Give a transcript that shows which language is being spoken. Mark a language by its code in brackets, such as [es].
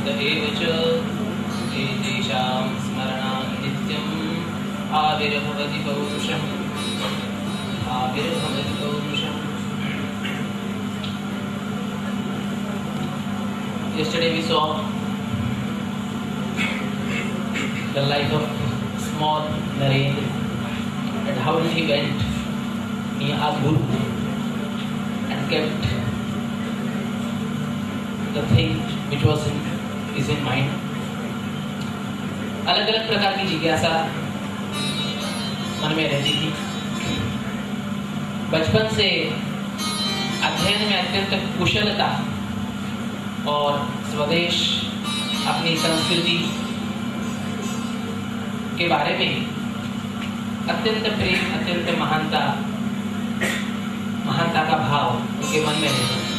[sa] एव च एतेषां स्मरणात् नित्यम् आविर्भवति पौरुषम् आविर्भवति पौरुषम्. [en] Yesterday we saw the life of small Narendra and how he went near a guru and kept the thing which was in mind. [hi] अलग अलग प्रकार की जिज्ञासा मन में रहती थी. बचपन से अध्ययन में अत्यंत कुशलता और स्वदेश अपनी संस्कृति के बारे में अत्यंत प्रेम, अत्यंत महानता का भाव उनके मन में रहता.